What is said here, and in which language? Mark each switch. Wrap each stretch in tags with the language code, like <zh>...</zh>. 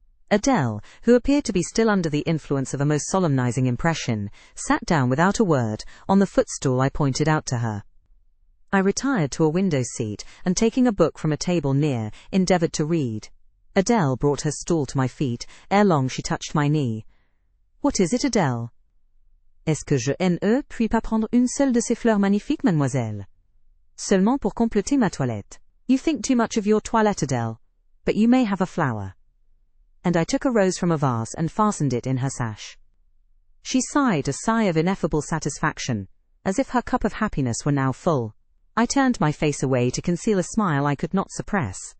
<en>Adele, who appeared to be still under the influence of a most solemnizing impression, sat down without a word on the footstool I pointed out to her. I retired to a window seat, and taking a book from a table near, endeavoured to read. Adele brought her stool to my feet. Ere long she touched my knee. "What is it, Adele?"</en> <fr>"Est-ce que je ne puis pas prendre une seule de ces fleurs magnifiques, mademoiselle? Seulement pour compléter ma toilette."</fr> <en>"You think too much of your toilette, Adele, but you may have a flower." And I took a rose from a vase and fastened it in her sash. She sighed a sigh of ineffable satisfaction, as if her cup of happiness were now full. I turned my face away to conceal a smile I could not suppress.</en>